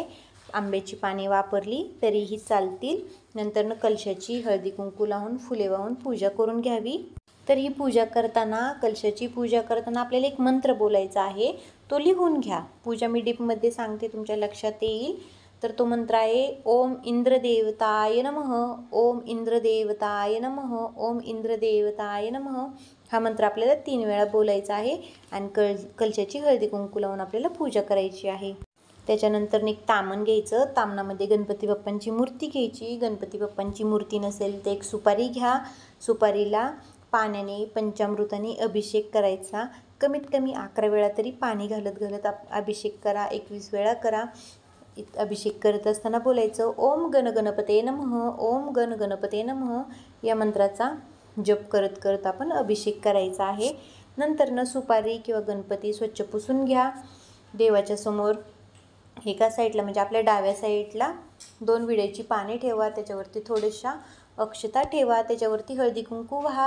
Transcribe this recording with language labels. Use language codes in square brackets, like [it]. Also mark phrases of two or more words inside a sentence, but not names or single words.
[mr] आंब्याची पाने वापरली तरीही चालतील. नंतरनं कलशाची हळदी कुंकू लावून, फुले वाहून पूजा करून घ्यावी. तर ही पूजा करताना, कलशाची पूजा करताना आपल्याला एक मंत्र बोलायचा आहे, तो लिहून घ्या. पूजा मी डीपमध्ये सांगते, तुमच्या लक्षात येईल. तर तो मंत्र आहे, [sa] ओम इंद्रदेवताय नमः, ओम इंद्रदेवताय नमः, ओम इंद्रदेवताय नमः. [mr] हा मंत्र आपल्याला 3 वेळा बोलायचा आहे आणि कलशाची हळदी कुंकू लावून आपल्याला पूजा करायची आहे. त्याच्यानंतर एक तामण घ्यायचं. तामणामध्ये गणपती बाप्पांची मूर्ती घ्यायची. गणपती बाप्पांची मूर्ती नसेल तर एक सुपारी घ्या. सुपारीला पाण्याने, पंचामृताने अभिषेक करायचा. कमीत कमी 11 वेळा तरी पाणी घालत अभिषेक करा. 21 वेळा करा. अभिषेक करत असताना बोलायचं, [sa] ओम गणगणपते नमः, ओम गणगणपते नमः. [mr] या मंत्राचा जप करत करत आपण अभिषेक करायचा आहे. नंतरनं सुपारी किंवा गणपती स्वच्छ पुसून घ्या. देवाच्या समोर एका साईडला, म्हणजे आपल्या डाव्या साईडला 2 विड्याची पाने ठेवा. त्याच्यावरती थोड्याशा अक्षता ठेवा. त्याच्यावरती हळदी कुंकू वाहा.